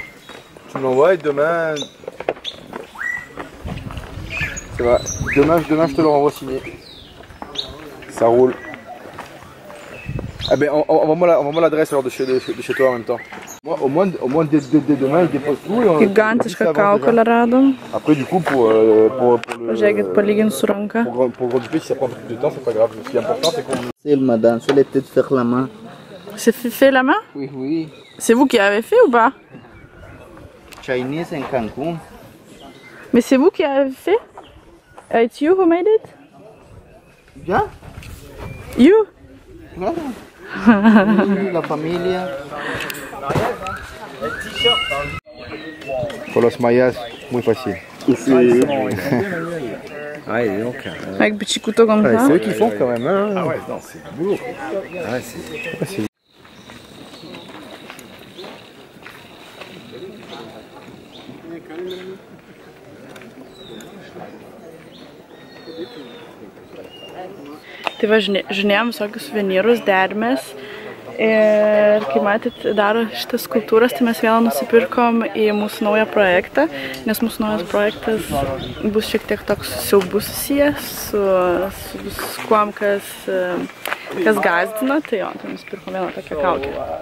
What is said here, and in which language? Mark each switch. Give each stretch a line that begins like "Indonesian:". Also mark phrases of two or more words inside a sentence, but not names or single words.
French: Tu me l'envoies et demain... Ça va. Demain je te le renvoie signé. Ça roule. Ah ben envoie-moi l'adresse alors de chez toi en même temps. Moi, au moins dès demain il dépose tout et on...
Lithuanian: Gigantišką kaukolę radom.
French: Après du coup pour
Lithuanian: Žiūrėkit, palyginti su ranka.
French: Pour grandifier, si ça prend un peu plus de temps, c'est pas grave. Ce qui est important, c'est qu'on... C'est madame, je l'ai peut-être fait la main. C'est fait la main? Oui, oui. C'est vous qui avez fait ou pas?
English: Chinese in Cancun.
French: Mais c'est vous qui avez fait?
English: It's you who made it? Yeah? You?
Spanish: Claro. La familia. Con los mayas, muy facile.
French: Ouais, donc. Avec petit couteau comme ça. C'est eux qui font quand même. Hein. Ah ouais, non, c'est du boulot. Ah ouais, c'est facile.
Lithuanian: Tai va, žinėjom visokius suvenyrus, dermės. Ir kai matėt, daro šitas skulptūras, tai mes vieną nusipirkom į mūsų naują projektą, nes mūsų naujas projektas bus šiek tiek toks siaubų susijęs su viskuom, kas gąsdina, tai jo, tai nusipirkom vieną tokią kaukę.